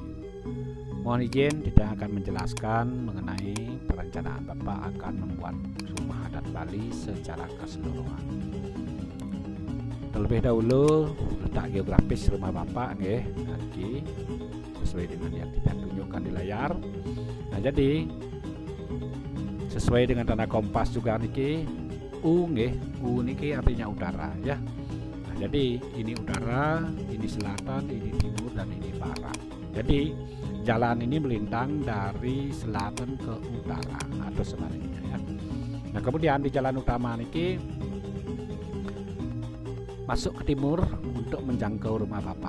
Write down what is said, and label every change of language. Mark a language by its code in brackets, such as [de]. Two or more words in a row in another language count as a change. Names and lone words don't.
[id] Mohon izin, kita akan menjelaskan mengenai perencanaan Bapak akan membuat rumah adat Bali secara keseluruhan. Terlebih dahulu letak geografis rumah Bapak nanti sesuai dengan yang kita tunjukkan di layar. Nah, jadi sesuai dengan tanda kompas juga niki U niki artinya utara ya. Nah, jadi ini utara, ini selatan, ini timur, dan ini barat. Jadi jalan ini melintang dari selatan ke utara atau sebaliknya ya. Nah, kemudian di jalan utama niki masuk ke timur untuk menjangkau rumah Bapak.